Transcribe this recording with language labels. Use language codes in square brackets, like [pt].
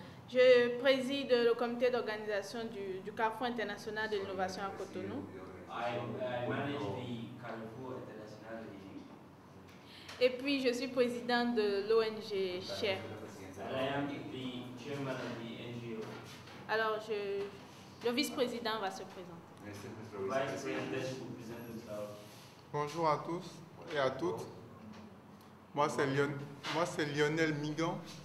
[fr] Je préside le comité d'organisation du Carrefour international de l'innovation à Cotonou. [en] I manage the Carrefour International. [fr] Et puis je suis président de l'ONG Share. [en] And I am the chairman of the NGO. [fr] Alors le vice-président va se présenter. [en] Vice President will present himself. [fr] Bonjour à tous et à toutes. Moi c'est Lionel Migan.